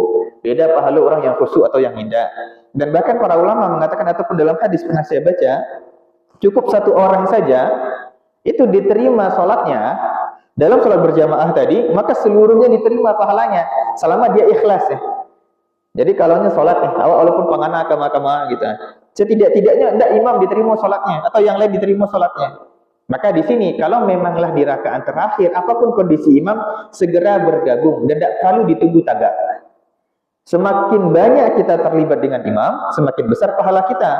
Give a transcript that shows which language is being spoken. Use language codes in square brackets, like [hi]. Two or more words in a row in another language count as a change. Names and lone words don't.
[id] Beda pahala orang yang khusyuk atau yang tidak. Dan bahkan para ulama mengatakan ataupun dalam hadis pernah saya baca, cukup satu orang saja itu diterima sholatnya dalam sholat berjamaah tadi, maka seluruhnya diterima pahalanya selama dia ikhlas ya. Jadi kalaunya sholat nih, [min] awak walaupun pangana kama-kama gitu, setidak-tidaknya tidak imam diterima sholatnya atau yang lain diterima sholatnya. [id] Maka di sini kalau memanglah di rakaat terakhir, apapun kondisi imam, segera bergabung dan tidak perlu ditunggu tagak. Semakin banyak kita terlibat dengan imam, semakin besar pahala kita.